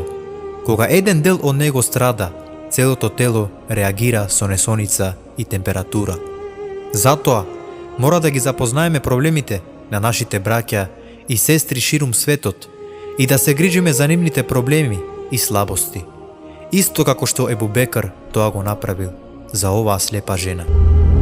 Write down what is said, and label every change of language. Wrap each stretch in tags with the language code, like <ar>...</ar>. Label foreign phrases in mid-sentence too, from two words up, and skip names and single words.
<mk>Кога еден дел од него страда, целото тело реагира со несоница и температура. Затоа, мора да ги запознаеме проблемите на нашите браќа и сестри ширум светот и да се грижиме за нивните проблеми и слабости. isto kako što Ebu Bekr to go napravil za ova</mk> <bs>slijepa žena.</bs>